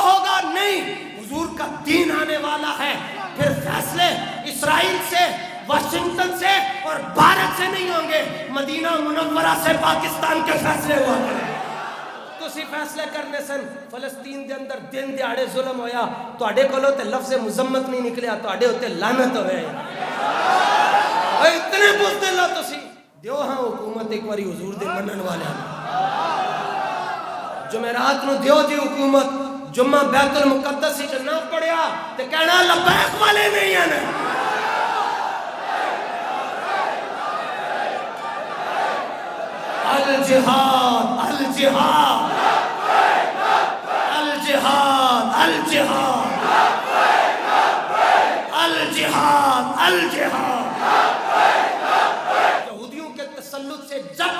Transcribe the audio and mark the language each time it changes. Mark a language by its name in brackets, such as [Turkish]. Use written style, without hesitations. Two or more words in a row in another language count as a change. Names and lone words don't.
[Urdu] ہوگا نہیں حضور کا دین آنے والا ہے پھر فیصلے اسرائیل سے واشنگٹن سے اور بھارت سے نہیں ہوں گے مدینہ منورہ سے پاکستان کے فیصلے ہوا کریں [Punjabi] تسی فیصلے کرنے سن فلسطین دے اندر دن دیاڑے ظلم ہویا تواڈے کولوں تے لفظ مذمت نہیں نکلیا تواڈے اوتے لعنت ہوئے اے اتنے بزدل ہو تسی دیو ہاں حکومت ایک باری حضور دے منن والے جمعرات نو دیو جی حکومت جمعہ بیت المقدس وچ نہ پڑھیا تے کہنا لبیک والے نہیں ہیں [Arabic] الجہاد الجہاد الجہاد الجہاد الجہاد الجہاد [Urdu] یہودیوں کے تسلط سے جب